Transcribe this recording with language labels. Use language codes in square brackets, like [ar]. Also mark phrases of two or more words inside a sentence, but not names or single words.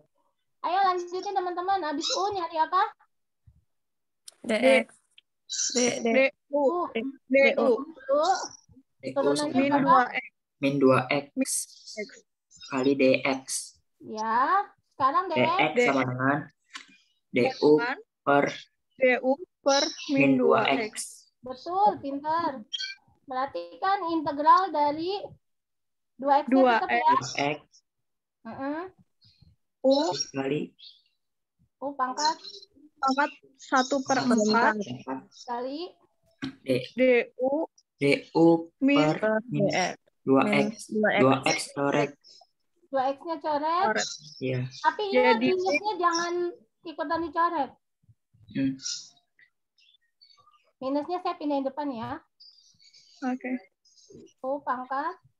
[id] Ayo lanjutin teman-teman. Habis U nyari apa? DX DU U. Turunannya min berapa? 2X Min 2X kali DX. Ya. Sekarang DX DX. sama dengan DU per DU per min 2X Betul, pintar. Berarti kan integral dari 2X tetap ya? 2X U kali U pangkat 1/4 kali DU DU min per min DX 2X. 2X coret. 2X-nya coret. Iya. Tapi ingat Jadi- minusnya jangan ikutan dicoret. Minusnya saya pindahin depan ya. oke U pangkat